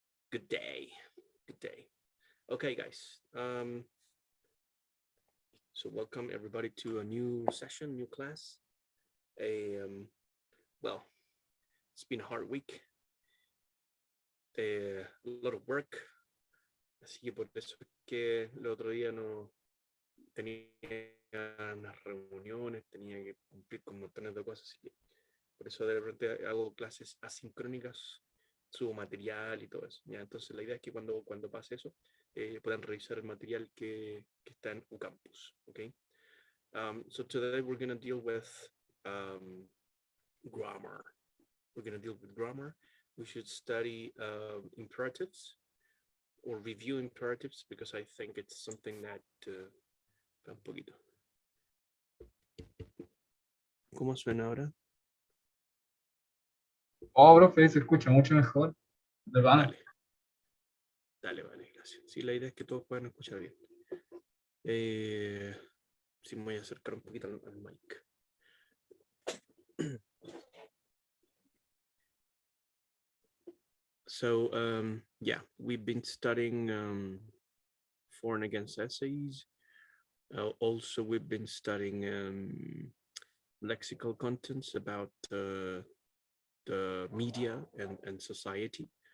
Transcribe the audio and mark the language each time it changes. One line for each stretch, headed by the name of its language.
English: Good day. Good day. Okay, guys. So welcome everybody to a new session, new class. Well, it's been a hard week. A lot of work.
Spanish: Así que por eso es que el otro día no tenía unas reuniones, tenía que cumplir con montones de cosas. Así que por eso de repente hago clases asincrónicas, subo material y todo eso. ¿Ya? Entonces la idea es que cuando pase eso, puedan revisar el material que está en UCampus.
English: Okay? So today we're going to deal with grammar. We're going to deal with grammar. We should study imperatives or review imperatives because I think it's something that
Spanish: un poquito. ¿Cómo suena ahora? Oh, profe, se escucha mucho mejor. ¿Verdad? Dale, vale, gracias. Sí, la idea es que todos puedan escuchar bien. Sí, me voy a acercar un poquito al mic.
English: So, yeah, we've been studying for and against essays. Also, we've been studying lexical contents about the media and society.